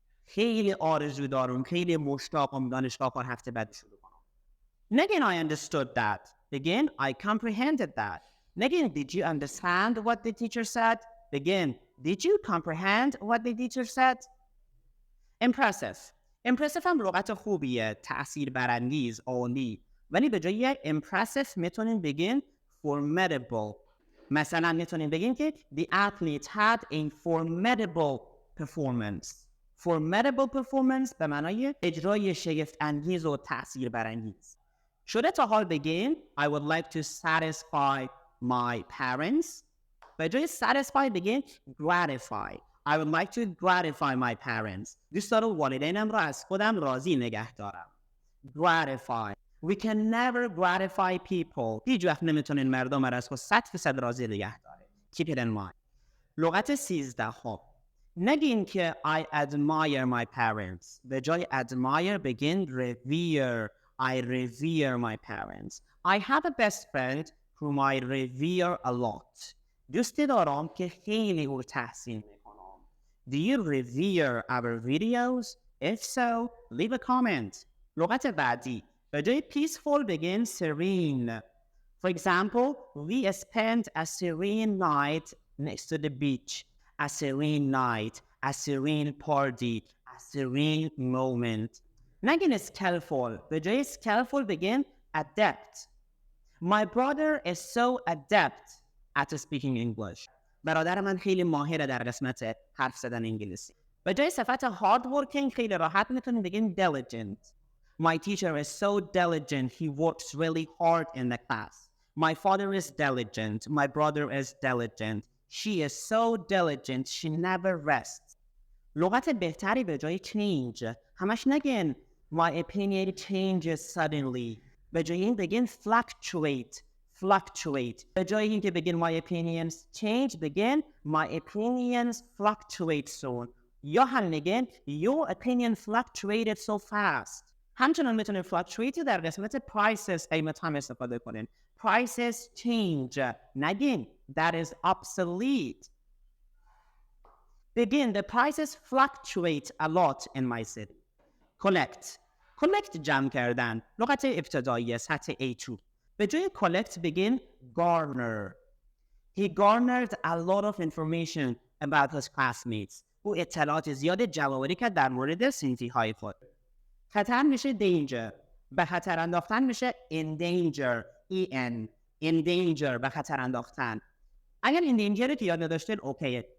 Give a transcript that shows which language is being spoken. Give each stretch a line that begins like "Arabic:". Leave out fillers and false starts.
Persian: خیلی آرزو دارم، خیلی مشتاقم دانشگاه کار هفته بعد شروع کنم. نگین
English: I understood that.
Persian: بگین
English: I comprehended that.
Persian: نگین
English: did you understand what the teacher said.
Persian: بگین
English: did you comprehend what the teacher said. Impressive.
Persian: Impressive هم لغت خوبیه، تأثیر برانگیز، عالی. ولی به جای impressive میتونین بگین formidable. مثلا میتونین بگین که
English: the athlete had a formidable performance.
Persian: Formidable performance به معنای اجرای شگفت انگیز و تأثیر برانگیز. شده تا حال بگین
English: I would like to satisfy my parents.
Persian: به جای satisfy بگین gratify.
English: I would like to gratify my parents.
Persian: دوست دارم والدینم را از خودم راضی نگه دارم.
English: Gratify. We can never gratify people.
Persian: هیچ وقت نمیتونین مردم را از خود 100% راضی نگه داره.
English: Keep it in mind.
Persian: لغت 13 نگین که
English: I admire my parents.
Persian: به جای admire بگین revere.
English: I revere my parents. I have a best friend whom I revere a lot.
Persian: دوستی دارم که خیلی او تحسین میکنم.
English: Do you revere our videos? If so, leave a comment.
Persian: لغت بعدی، به جای
English: peaceful بگین serene. For example, we spent a serene night next to the beach. A serene night, a serene party, a serene moment.
Persian: نگین skillful. به جای skillful بگین adept.
English: My brother is so adept at speaking English.
Persian: برادر من خیلی ماهره در قسمت حرف زدن انگلیسی. به جای صفت hard working خیلی راحت میتونیم بگیم diligent.
English: My teacher is so diligent. He works really hard in the class. My father is diligent. My brother is diligent. She is so diligent. She never rests.
Persian: لغت بهتری به جای change. همش نگین
English: my opinion changes suddenly.
Persian: به جای این بگین fluctuate. به جای این که بگین
English: my opinions change بگین my opinions fluctuate soon.
Persian: یا هم نگین
English: your opinion fluctuated so fast.
Persian: همچنان میتونید fluctuate در قسمت prices قیمت هم استفاده کنین.
English: Prices change.
Persian: نگین
English: that is obsolete.
Persian: بگین
English: the prices fluctuate a lot in my city.
Persian: collect جمع کردن. لغت ابتدایی سطح A2. به جای collect بگین garner.
English: He garnered a lot of information about his classmates.
Persian: او اطلاعات زیاد جمع‌آوری کرد در مورد صنفی‌های خود. خطر میشه danger. به خطر انداختن میشه endanger. endanger به خطر انداختن. اگر endanger که یاد نداشتین اوکیه.